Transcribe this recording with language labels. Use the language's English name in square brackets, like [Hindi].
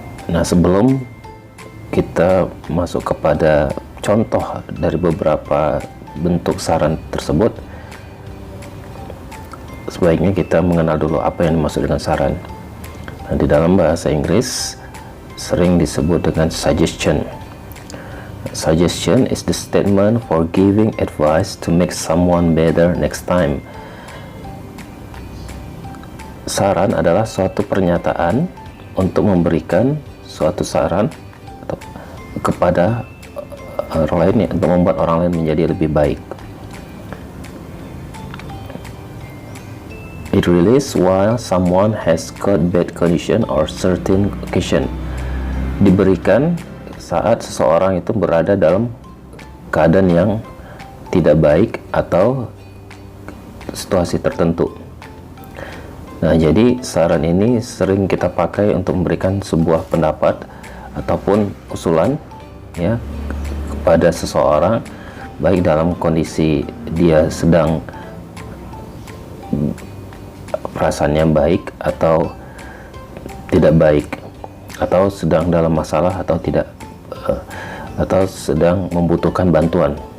[Indonesian] Nah, sebelum kita masuk kepada contoh dari beberapa bentuk saran tersebut, sebaiknya kita mengenal dulu apa yang dimaksud dengan saran. Nah, di dalam bahasa Inggris sering disebut dengan suggestion. [English] Suggestion is the statement for giving advice to make someone better next time. [Indonesian] Saran adalah suatu pernyataan untuk memberikan suatu saran atau kepada orang lain untuk membuat orang lain menjadi lebih baik. [English] It released while someone has got bad condition or certain occasion. [Indonesian] Diberikan saat seseorang itu berada dalam keadaan yang tidak baik atau situasi tertentu. Nah, jadi saran ini sering kita pakai untuk memberikan sebuah pendapat ataupun usulan ya kepada seseorang, baik dalam kondisi dia sedang perasaannya baik atau tidak baik, atau sedang dalam masalah atau tidak, atau sedang membutuhkan bantuan.